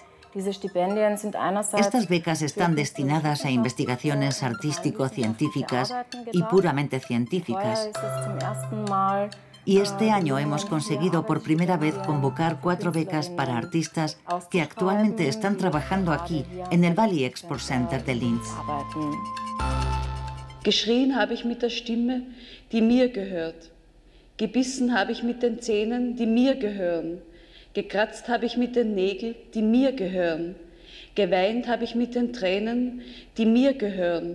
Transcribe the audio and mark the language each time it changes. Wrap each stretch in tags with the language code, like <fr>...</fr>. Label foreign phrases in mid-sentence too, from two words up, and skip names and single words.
<es>Estas becas están destinadas a investigaciones artístico-científicas y puramente científicas. Y este año hemos conseguido por primera vez convocar 4 becas para artistas que actualmente están trabajando aquí, en el Valley Export Center de Linz.</es> <de>Geschrien habe ich mit der Stimme, die mir gehört. Gebissen habe ich mit den Zähnen, die mir gehören. Gekratzt habe ich mit den Nägeln, die mir gehören. Geweint habe ich mit den Tränen, die mir gehören.</de>